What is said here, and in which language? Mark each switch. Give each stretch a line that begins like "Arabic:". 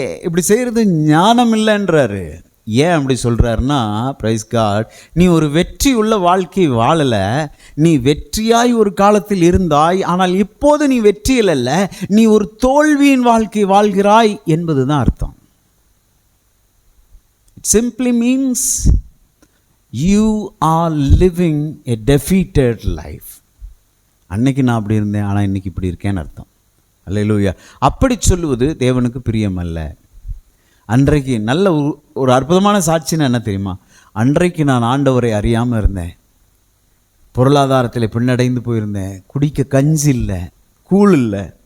Tamil: இப்படி செய்கிறது ஞானம் இல்லைன்றாரு. ஏன் அப்படி சொல்கிறாருன்னா, பிரைஸ் காட், நீ ஒரு வெற்றி உள்ள வாழ்க்கை வாழலை. நீ வெற்றியாய் ஒரு காலத்தில் இருந்தாய், ஆனால் இப்போது நீ வெற்றியில் அல்ல, நீ ஒரு தோல்வியின் வாழ்க்கை வாழ்கிறாய் என்பது தான் அர்த்தம்.
English: It simply means you are living a defeated life.
Tamil: அன்னைக்கு நான் அப்படி இருந்தேன், ஆனால் இன்னைக்கு இப்படி இருக்கேன்னு அர்த்தம். அல்லேலூயா. அப்படி சொல்லுவது தேவனுக்கு பிரியம் அல்ல. அன்றைக்கு நல்ல ஒரு அற்புதமான சாட்சின்னு என்ன தெரியுமா? அன்றைக்கு நான் ஆண்டவரை அறியாமல் இருந்தேன், பொருளாதாரத்தில் பின்னடைந்து போயிருந்தேன், குடிக்க கஞ்சி இல்லை, கூழ் இல்லை.